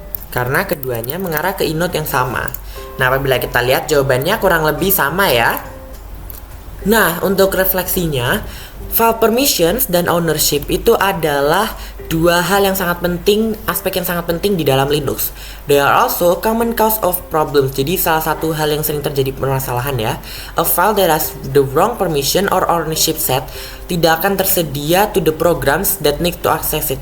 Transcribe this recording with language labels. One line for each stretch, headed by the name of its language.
Indonesian: Karena keduanya mengarah ke inode yang sama. Nah, apabila kita lihat jawabannya kurang lebih sama ya. Nah, untuk refleksinya, file permissions dan ownership itu adalah dua hal yang sangat penting, aspek yang sangat penting di dalam Linux.
English: They are also common cause of problems.
Indonesian: Jadi salah satu hal yang sering terjadi permasalahan ya.
English: A file that has the wrong permission or ownership set
Indonesian: tidak akan tersedia
English: to the programs that need to access it.